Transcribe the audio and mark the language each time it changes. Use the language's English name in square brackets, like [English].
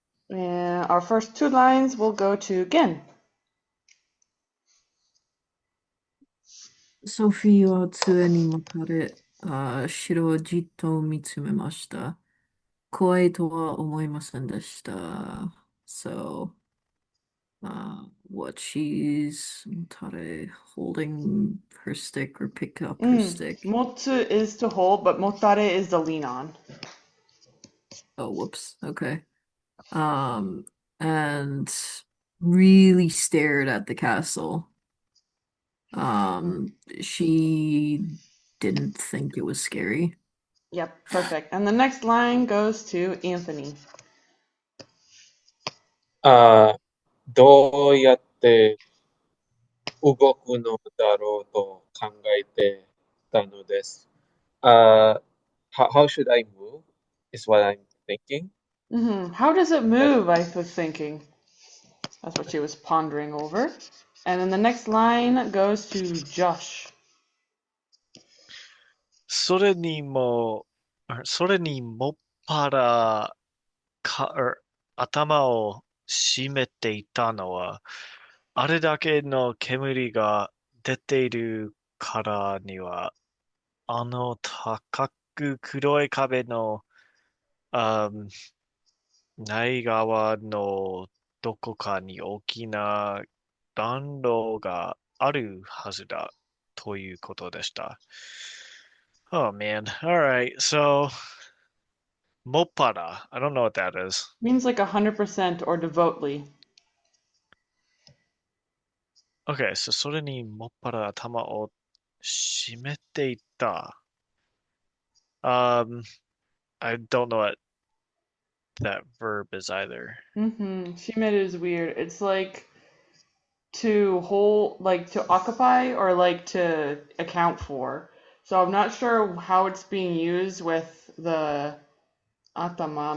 [English] Our first two lines will go to Gen. [Japanese] ソフィーは杖にもたれ、城をじっと見つめました。怖いとは思いませんでした。 [English] So, what she's Motare holding her stick or pick up her stick. Motsu is to hold, but motare is to lean on. Oh, whoops. Okay. Um, and really stared at the castle. She didn't think it was scary. Yep, perfect. And the next line goes to Anthony. [Japanese] あどうやって動くのだろうと考えてたのです。 [English] How should I move is what I'm thinking. How does it move? I was thinking. That's what she was pondering over. And then the next line goes to Josh. [Japanese] それにもっぱら頭を締めていたのは、あれだけの煙が出ているからには、あの高く黒い壁の、あ内側のどこかに大きな暖炉があるはずだということでした。 [English] Oh man. Alright, so Mopara. I don't know what that is. Means like 100% or devoutly. Okay, so [Japanese] それにもっぱら頭を締めていた。 [English] I don't know what that verb is either. Shimete is weird. It's like to hold, like to occupy or like to account for. So I'm not sure how it's being used with the atama.